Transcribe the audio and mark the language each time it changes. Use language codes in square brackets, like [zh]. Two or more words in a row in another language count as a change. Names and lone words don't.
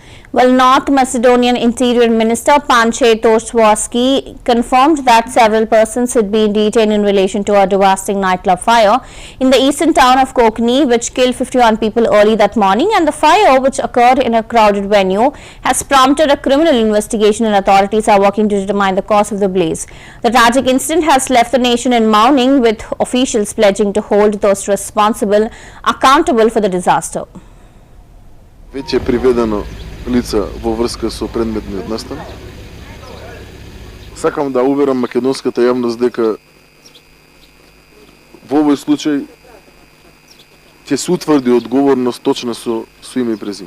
[en] Well, North Macedonian Interior Minister Panche Toshwaski confirmed that several persons had been detained in relation to a devastating nightclub fire in the eastern town of Kokni, which killed 51 people early that morning, and the fire, which occurred in a crowded venue, has prompted a criminal investigation and authorities are working to determine the cause of the blaze. The tragic incident has left the nation in mourning, with officials pledging to hold those responsible accountable for the disaster. [mk] Вече е приведено лица во врска со предметниот настан. Сакам да уверам македонската јавност дека во овој случај ќе се утврди одговорност точно со име и презиме.